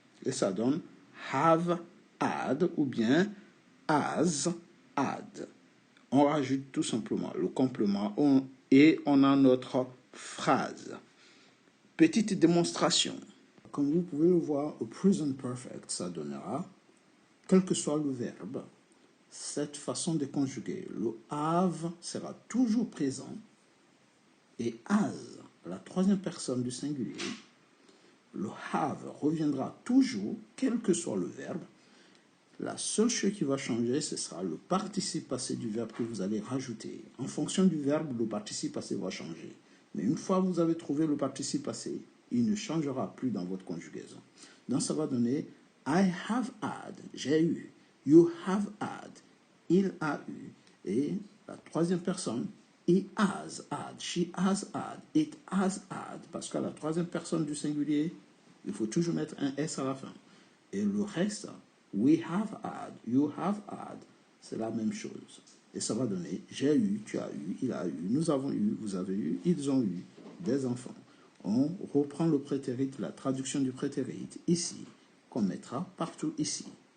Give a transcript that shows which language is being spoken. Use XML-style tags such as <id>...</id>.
<fr>Et ça donne</fr> <en>have had</en> <fr>ou bien</fr> <en>has had.</en> <fr>On rajoute tout simplement le complément et on a notre phrase. Petite démonstration. Comme vous pouvez le voir, au present perfect, ça donnera, quel que soit le verbe, cette façon de conjuguer. Le have sera toujours présent et has, la troisième personne du singulier, le have reviendra toujours, quel que soit le verbe. La seule chose qui va changer, ce sera le participe passé du verbe que vous allez rajouter. En fonction du verbe, le participe passé va changer. Mais une fois que vous avez trouvé le participe passé, il ne changera plus dans votre conjugaison. Donc ça va donner</fr> <en>I have had,</en> <fr>j'ai eu.</fr> <en>You have had,</en> <fr>il a eu. Et la troisième personne,</fr> <en>he has had, she has had, it has had.</en> <fr>Parce qu'à la troisième personne du singulier, il faut toujours mettre un S à la fin. Et le reste,</fr> <en>we have had, you have had,</en> <fr>c'est la même chose. Et ça va donner j'ai eu, tu as eu, il a eu, nous avons eu, vous avez eu, ils ont eu des enfants. On reprend le prétérit, la traduction du prétérit ici, qu'on mettra partout ici.</fr>